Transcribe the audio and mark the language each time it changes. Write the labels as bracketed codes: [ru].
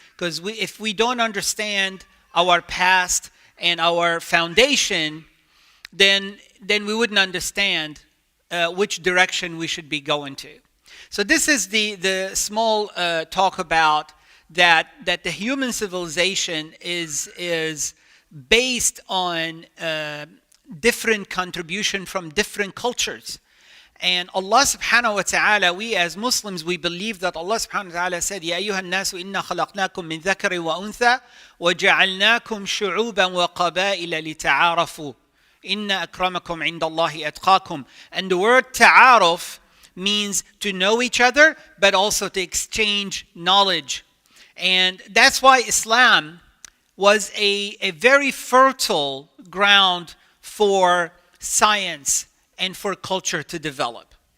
[en] Because if we don't understand our past and our foundation, then we wouldn't understand which direction we should be going to. So this is the small talk about that the human civilization is based on different contribution from different cultures. And Allah subhanahu wa ta'ala, we as Muslims, we believe that Allah subhanahu wa ta'ala said, [ar] يَا أَيُّهَا النَّاسُ إِنَّا خَلَقْنَاكُم مِّن ذَكَرٍ وَأُنثَى وَجَعَلْنَاكُمْ شُعُوبًا وَقَبَائِلَ لِتَعَارَفُوا إِنَّ أَكْرَمَكُمْ عِنْدَ اللَّهِ أَتْقَاكُمْ. [en] And the word ta'aruf means to know each other, but also to exchange knowledge. And that's why Islam was a very fertile ground for science and for culture to develop.